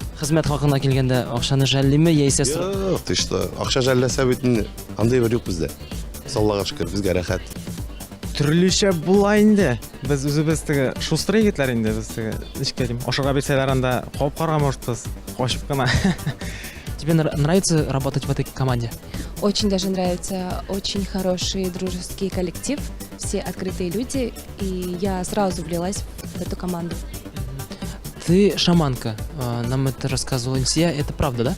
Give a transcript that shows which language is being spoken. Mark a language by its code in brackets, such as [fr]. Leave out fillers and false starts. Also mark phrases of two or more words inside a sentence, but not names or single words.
[tt] Хезмәт хакына килгәндә акчаны жәллиме яисә Юк, тышта акча жәлләсә бит андый бер юк бездә. Аллага шөкер, безгә рәхәт. Төрлечә була инде. Без үзебез теге шустрый егетләр инде, без теге ничек әйтим, ашарга бирсәләр анда кап карга можбыз, качып кына. [ru] Тебе нравится работать в этой команде? Очень даже нравится, очень хороший дружеский коллектив, все открытые люди, и я сразу влилась в эту команду. Ты шаманка, нам это рассказывала Илсия, это правда, да?